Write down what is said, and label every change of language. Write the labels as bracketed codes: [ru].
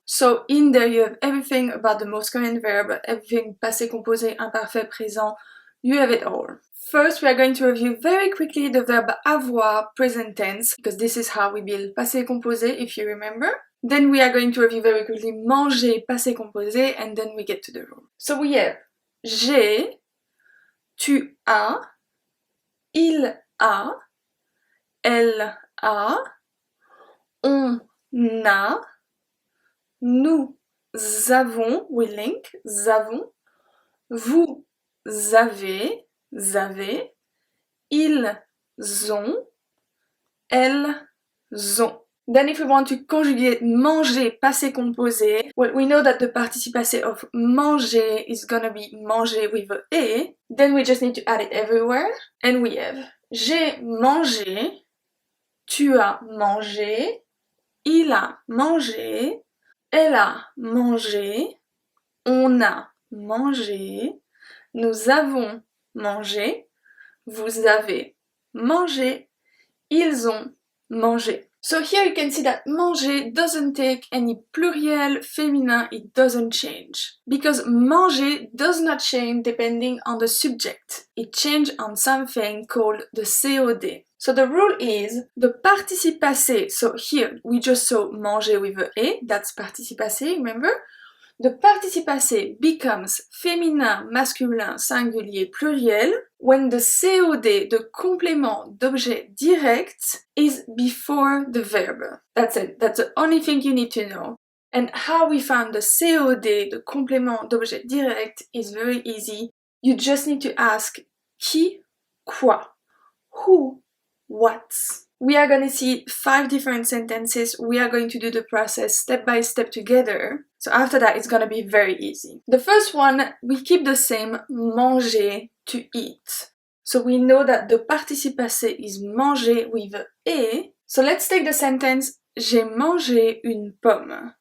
[en] So in there you have everything about the most common verb, everything passé composé, imparfait, présent, you have it all. First, we are going to review very quickly the verb avoir, present tense, because this is how we build passé composé, if you remember. Then we are going to review very quickly manger, passé composé, and then we get to the rule. So we have [fr] j'ai, tu as, il a, elle a, on a, nous avons, [en] we link, [fr] avons, vous avez, avez, ils ont, elles ont. [en] Then if we want to conjugate manger, passé composé, well, we know that the participe passé of manger is gonna be manger with a e. Then we just need to add it everywhere. And we have [fr] j'ai mangé, tu as mangé, il a mangé, elle a mangé, on a mangé, nous avons mangé, vous avez mangé, ils ont mangé. [en] So here you can see that manger doesn't take any pluriel, féminin, it doesn't change. Because manger does not change depending on the subject. It changes on something called the COD. So the rule is the participe passé, so here we just saw manger with a e, that's participe passé, remember? The participe passé becomes féminin, masculin, singulier, pluriel when the COD, the complément d'objet direct, is before the verb. That's it. That's the only thing you need to know. And how we found the COD, the complément d'objet direct, is very easy. You just need to ask qui, quoi, who, what. We are going to see 5 different sentences. We are going to do the process step by step together. So after that, it's going to be very easy. The first one, we keep the same, manger, to eat. So we know that the participe passé is manger with e. So let's take the sentence, [fr] j'ai mangé une pomme.